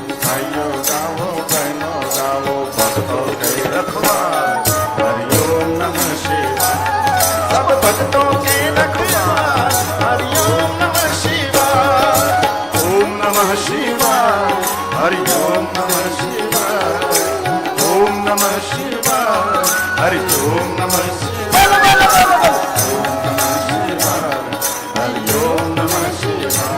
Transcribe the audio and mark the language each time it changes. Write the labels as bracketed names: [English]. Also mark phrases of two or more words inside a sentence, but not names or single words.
[Hindi] भाइयों गावो बहनों गावो भक्तों के रखवार [Sanskrit] हरिओम नमः शिवाय [Hindi] सब भक्तों के रखवार [Sanskrit] हरिओम नमः शिवाय ओम नमः शिवाय हरिओम नमः शिवाय ओम नमः शिवाय हरिओम नमः शिवाय ओम नमः शिवाय हरिओम नमः शिवाय